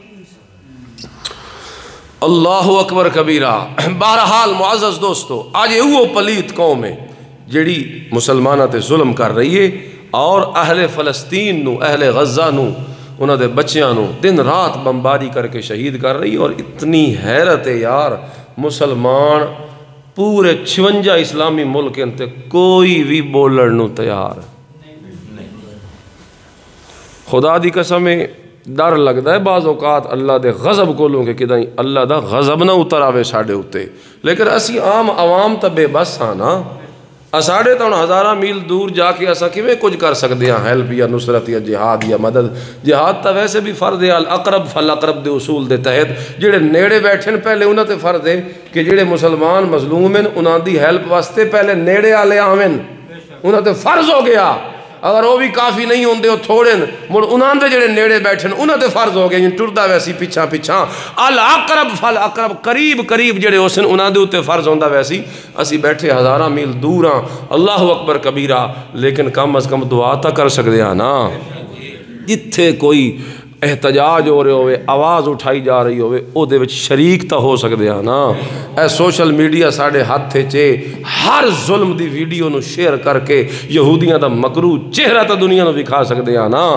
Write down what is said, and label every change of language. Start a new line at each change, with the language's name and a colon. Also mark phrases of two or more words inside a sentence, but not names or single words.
Arabic: اللہ اکبر کبیرہ۔
Urdu: بہرحال معزز دوستو، آج وہ پلیت قوم ہے
Saraiki: جڑی مسلمانہ تے ظلم کر رہی ہے، اور اہل فلسطین نو، اہل غزہ نو، انہاں دے بچیاں نو دن رات بمباری کر کے شہید کر رہی ہے۔ اور اتنی حیرت ہے یار، مسلمان پورے 56 اسلامی ملک انتے کوئی بھی بولن نو تیار، خدا دی قسم ڈر لگدا ہے بعض اوقات اللہ دے غضب کو لوں کہ کدائیں اللہ دا غضب نہ اتر آوے ساڑے ہوتے، لیکن اسی عام عوام تا بے بس ہاں نا، اساڑے تو ہزارہ میل دور جا کے اسا کیویں کچھ کر سکتے ہیں، ہیلپ یا نصرت یا جہاد یا مدد۔ جہاد تا ویسے بھی فرض ہے
Arabic: الاقرب فالاقرب
Saraiki: دے اصول دے تحت، جڑے نیڑے بیٹھن پہلے انہاں تے فرض ہے کہ جڑے مسلمان مظلوم ہیں انہاں دی ہیلپ واسطے پہلے نیڑے آلے آویں، انہاں تے فرض ہو گیا۔ اگر وہ بھی کافی نہیں ہوندے وہ تھوڑے مڑ انہاں دے جڑے نیڑے بیٹھن انہاں تے فرض ہو گئے، جن ٹردہ ویسی پیچھا پیچھا
Arabic: الاقرب فالاقرب،
Saraiki: قریب قریب جڑے ہوسن انہاں دے اتے فرض ہوندہ ویسی، اسی بیٹھے ہزارہ میل دور ہاں،
Arabic: اللہ اکبر کبیرہ،
Saraiki: لیکن کم از کم دعا تا کر سکتے ہیں نا۔ جتھے کوئی احتجاج ہو رہے ہوئے، آواز اٹھائی جا رہی ہوئے، او دے وچ شریک تا ہو سکتے ہیں نا۔ اے
English: social media
Saraiki: ساڑے ہاتھ چے ہر ظلم دی ویڈیو نو شیئر کر کے یہودیاں دا مکروہ چہرہ تا دنیا نو دکھا سکتے ہیں نا۔